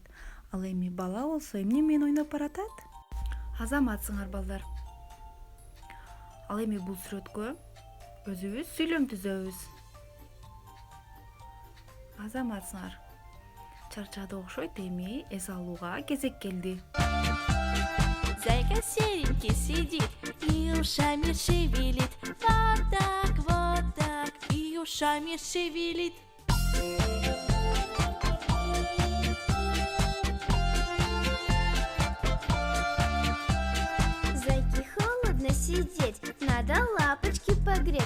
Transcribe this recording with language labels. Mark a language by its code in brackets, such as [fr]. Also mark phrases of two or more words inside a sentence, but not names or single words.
[ky] Ал эми бала болсо эмне менен ойноп баратат? Азаматсыңар балдар. Ал эми бул сүрөткө өзүбүз сүйлөм түзөбүз. Азаматсыңар. Чарчады окшойт, эми эс алууга кезек келди. [ru] Зайка серенький сидит и ушами шевелит. Вот так, и ушами шевелит. Зайке холодно сидеть, надо лапочки погреть.